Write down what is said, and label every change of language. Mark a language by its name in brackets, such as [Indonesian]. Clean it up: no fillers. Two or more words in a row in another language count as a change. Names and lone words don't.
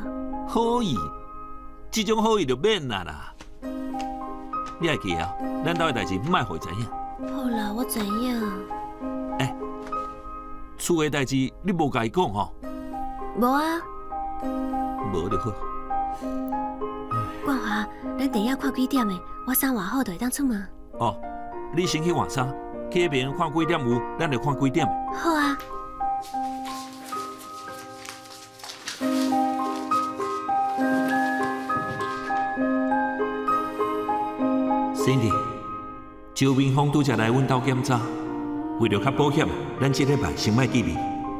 [Min Nan Chinese] 好意，这种好意就免啦。你会记啊？咱兜的代志莫互伊知影。好啦，我知影。厝的代志你无甲伊讲吼？无啊。无就好。冠华，咱电影看几点的？我衫换好就会当出门。哦，你先去换衫，去那边看几点有，咱就看几点的。好啊。 Cindy， 周明峰拄则来阮兜检查，为了较保险，咱这礼拜先莫见面。